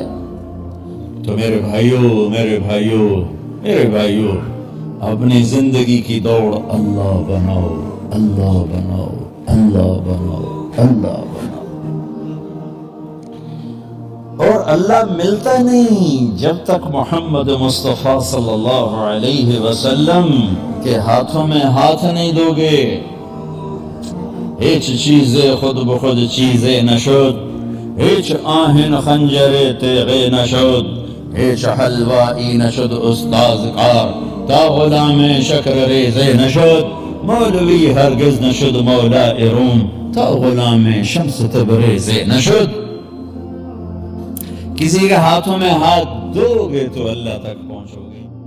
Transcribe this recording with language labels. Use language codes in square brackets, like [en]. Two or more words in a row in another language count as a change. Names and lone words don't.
[ur] تو میرے بھائیوں میرے بھائیوں میرے بھائیوں، اپنی زندگی کی دوڑ اللہ بناؤ، اللہ بناؤ، اللہ بناؤ، اللہ بناؤ۔ اور اللہ ملتا نہیں جب تک محمد مصطفیٰ صلی اللہ علیہ وسلم کے ہاتھوں میں ہاتھ نہیں دو گے۔ [fa] هیچ چیز خود بخود چیزی نشد، هیچ آهن خنجر تیغی نشد، هیچ حلوائی نشد استاذ کار تا غلام شکر ریزی نشد، مولوی ہرگز نشد مولا روم تا غلام شمس تبریزی نشد۔ [ur] کسی کے ہاتھوں میں ہاتھ دو گے تو اللہ تک پہنچو گے۔